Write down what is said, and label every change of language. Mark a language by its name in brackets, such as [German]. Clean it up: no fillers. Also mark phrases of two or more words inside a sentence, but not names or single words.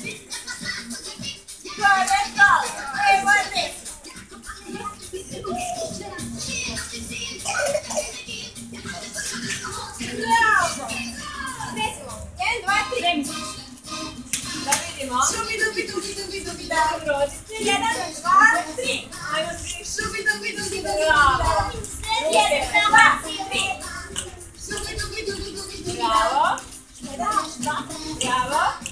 [Bosnian] Gore, dole, evo desno. Bravo. Desno. 1, 2, 3. Da vidimo. Šubi, dubi, dubi, dubi, dubi, da. Rodite. 1, 2, 3. Ajmo svi. Šubi, dubi, dubi, dubi, Bravo. da. 1, 2, 3. Šubi, dubi, dubi, dubi, dubi, da. Bravo. 1, 2, 3. Bravo.